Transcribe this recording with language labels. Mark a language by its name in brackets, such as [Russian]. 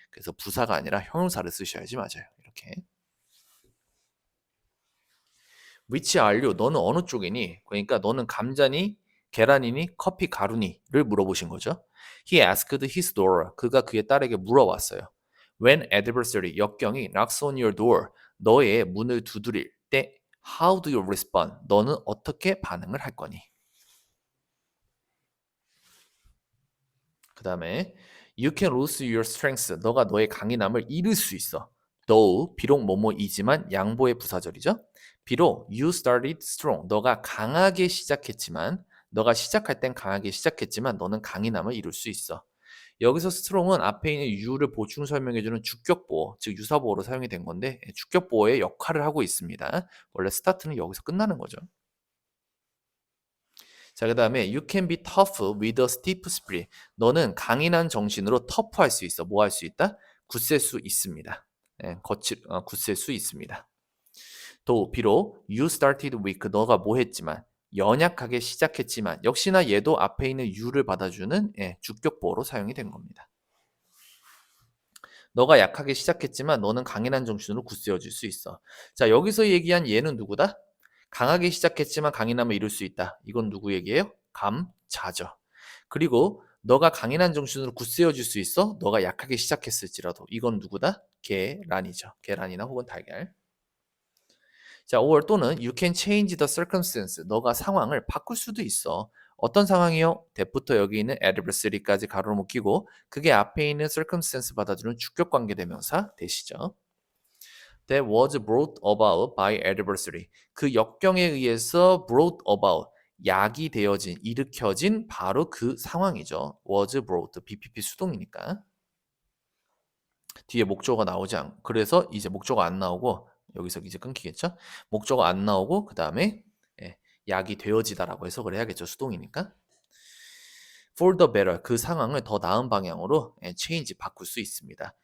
[Korean] 그래서 부사가 아니라 형용사를 쓰셔야지 맞아요. 이렇게. [English] Which are you? [Korean] 너는 어느 쪽이니? 그러니까 너는 감자니? 계란이니? 커피 가루니?를 물어보신 거죠. [English] He asked his door. [Korean] 그가 그의 딸에게 물어왔어요. [English] When adversary, [Korean] 역경이 [English] knocks on your door, [Korean] 너의 문을 두드릴 때 [English] How do you respond? [Korean] 너는 어떻게 반응을 할 거니? 그 다음에 [English] You can lose your strength. [Korean] 너가 너의 강인함을 잃을 수 있어. Though, 비록 뭐뭐이지만 양보의 부사절이죠. [English] 비록 you started strong. [Korean] 너가 강하게 시작했지만 너가 시작할 땐 강하게 시작했지만 너는 강인함을 이룰 수 있어. 여기서 strong은 앞에 있는 you를 보충 설명해주는 주격보어, 즉 유사보어로 사용이 된 건데 주격보어의 역할을 하고 있습니다. 원래 스타트는 여기서 끝나는 거죠. 자, 그 다음에 [English] you can be tough with a stiff spirit. [Korean] 너는 강인한 정신으로 터프할 수 있어. 뭐 할 수 있다? 굳셀 수 있습니다. 굳셀 수 있습니다. 또 비록 [English] you started weak, [Korean] 너가 뭐 했지만 연약하게 시작했지만 역시나 얘도 앞에 있는 you를 받아주는 주격보어로 사용이 된 겁니다. 너가 약하게 시작했지만 너는 강인한 정신으로 굳세어질 수 있어. 자, 여기서 얘기한 얘는 누구다? 강하게 시작했지만 강인함을 이룰 수 있다. 이건 누구 얘기예요? 감자죠. 그리고 너가 강인한 정신으로 굳세어질 수 있어? 너가 약하게 시작했을지라도. 이건 누구다? 계란이죠. 계란이나 혹은 달걀. [English] 자, or 또는 you can change the circumstance. [Korean] 너가 상황을 바꿀 수도 있어. 어떤 상황이요? that부터 여기 있는 adversary까지 가로로 묶이고 그게 앞에 있는 circumstance 받아주는 주격 관계 대명사 대시죠. [English] That was brought about by adversary. [Korean] 그 역경에 의해서 [English] brought about, [Korean] 약이 되어진, 일으켜진 바로 그 상황이죠. [English] was brought, BPP [Korean] 수동이니까. 뒤에 목적어가 나오지 않고 그래서 이제 목적어 안 나오고 여기서 이제 끊기겠죠. 목적어 안 나오고 그 다음에 약이 되어지다라고 해석을 해야겠죠. 수동이니까. [English] For the better, [Korean] 그 상황을 더 나은 방향으로 change, 바꿀 수 있습니다.